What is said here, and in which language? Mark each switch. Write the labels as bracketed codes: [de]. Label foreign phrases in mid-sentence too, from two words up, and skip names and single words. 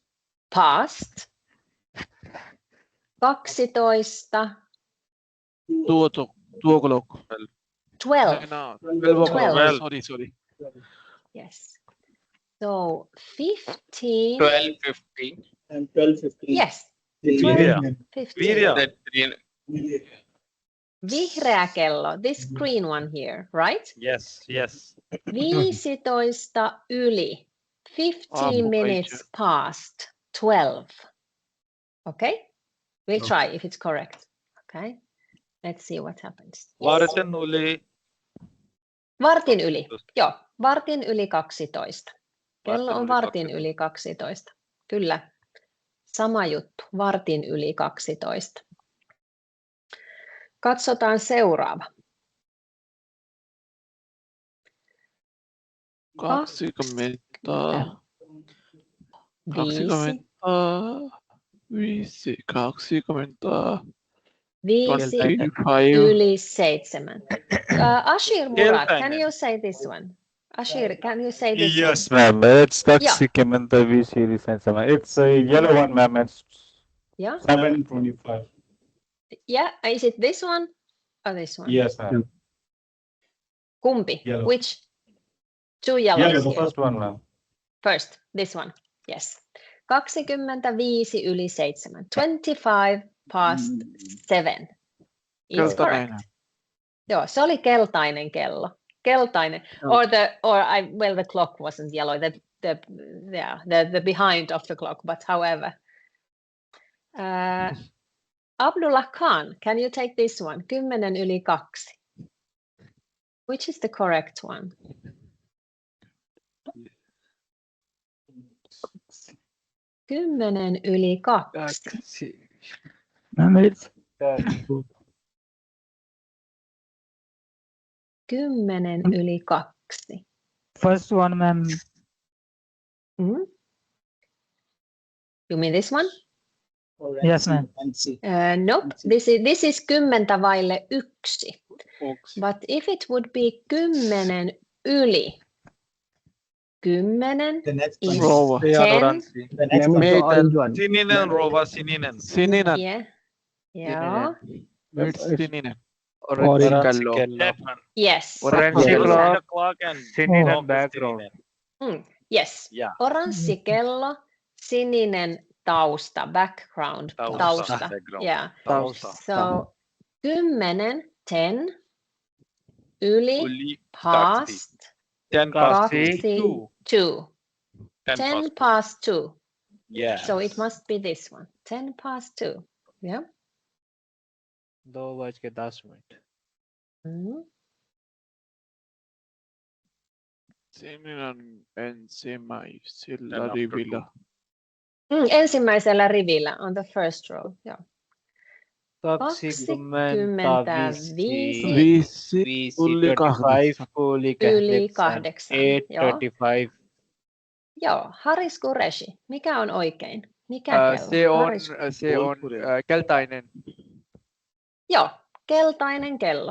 [en] Past. 12. 2 o'clock. 12. No, 12 o'clock. 12. Sorry. Yes. So 15. 12:15. And 12:15. Yes. Vihreä. 15. That green. [fi] Vihreä kello. [en] This green one here, right? Yes. 15:00. 15 minutes past 12. Okay? We'll try if it's correct. Okay? Let's see what happens. [fi] Vartin yli. Vartin yli. Joo, vartin yli 12. Kello on vartin yli 12. Kyllä. Sama juttu. Vartin yli 12. Katsotaan seuraava. 20. 5. 5:05. [en] Ashir Murat, can you say this one? Ashir, can you say this Yes, one? ma'am. It's Taksikimenta V-series. It's a yellow one, ma'am. It's 7:25. Yeah, is it this one or this one? Yes, ma'am. Kumpi? Yellow. Which? Two yellows Yeah, the here. first one, ma'am. First, this one. Yes. 25:07. 7:25. It's correct. [fi] Joo, se oli keltainen kello. Keltainen. [en] Oh. Well, the clock wasn't yellow. The behind of the clock, but however. Abdullah Khan, can you take this one? 10:02. Which is the correct one? [fi] Kymmenen yli kaksi. [en] Ma'am, it's [fi] 10 yli 2. [en] First one, ma'am. You mean this one? Yes, ma'am. Nope, this is 10 vaille 1. But if it would be 10 yli, 10 The next is Rova. 10. The next one. The orange one. [fi] Sininen, Rova, sininen. Sininen. [en] Yeah. It's sininen. Orange kello. That one. Yes. Orange Yes. clock and Sininen clock is background. sininen. Yes. Yeah. [fi] Oranssi kello, sininen tausta, background, tausta. [en] Background. Yeah. Tausta. So 10, 10, yli, Yli past, 10 past 2, 2. 10 past 2. Yeah. So it must be this one. 10 past 2. Yeah. 2:10. [fi] Sininen ensimmäisellä rivillä. Ensimmäisellä rivillä [en] on the first row. Yeah. 25 [fi] 5 yli 8. Yli 8. 8:35. Joo, Haris Qureshi. Mikä on oikein? Mikä kello? Se on keltainen. Joo, keltainen kello.